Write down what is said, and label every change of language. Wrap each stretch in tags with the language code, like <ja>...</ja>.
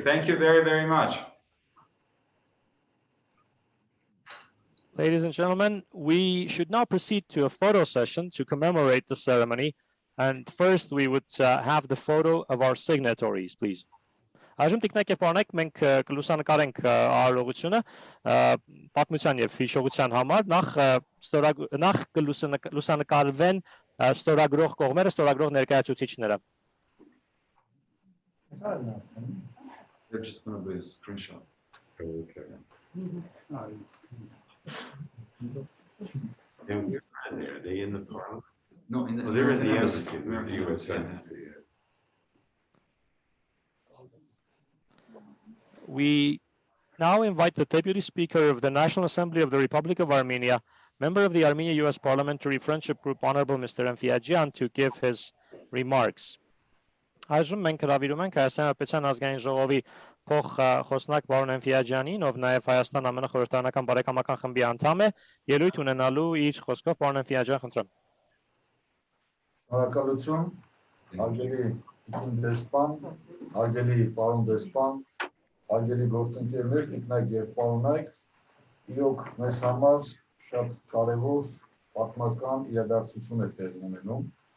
<en>Thank you very, very much. Ladies and gentlemen, we should now proceed to a photo session to commemorate the ceremony. And first, we would have the photo of our signatories, please.</en> <hy>Այժմ տիկնակ եւ պարոնեք, մենք կլուսանկարենք արարողությունը պատմության եւ հիշողության համար, նախ կլուսանկարվեն ստորագրող կողմերը, ստորագրող ներկայացուցիչները.</hy> <en>They're just going to be a screenshot. Okay. And where are they? Are they in the parliament? No, in the, Oh, they're in the embassy. embassy, they're in the US embassy. We now invite the Deputy Speaker of the National Assembly of the Republic of Armenia, member of the Armenia-US Parliamentary Friendship Group, Honorable Mr. Էնֆիաջյան, to give his remarks.</en> <hy>Այժմ մենք հրավիրում ենք Հայաստանի Հանրապետության ազգային ժողովի փոխխոսնակ պարոն Էնֆիաջյանին, ով նաև Հայաստան-ԱՄՆ խորհրդարանական բարեկամական խմբի անդամ է, ելույթ ունենալու իր խոսքով պարոն Էնֆիաջյան, խնդրեմ. Շնորհակալություն Հարգելի դեսպան, հարգելի պարոն դեսպան, հարգելի գործընկերներ, տիկնայք եւ պարոնայք, իրոք մեզ համար շատ կարևոր պատմական իրադարձություն է տեղի ունենում</hy>